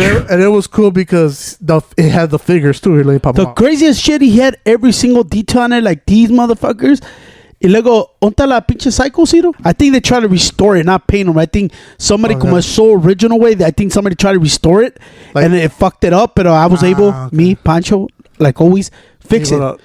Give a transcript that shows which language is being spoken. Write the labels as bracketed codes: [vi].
[en] And it was cool because it had the figures too. The craziest shit, he had every single detail on it, like these motherfuckers. [es] Y luego, ¿onta la pinche Psycho, Ciro? [en] I think they try to restore it, not paint them. I think somebody, como it's so original way, I think somebody tried to restore it, like, and it fucked it up, but I was able, me, Pancho, like always, fix it.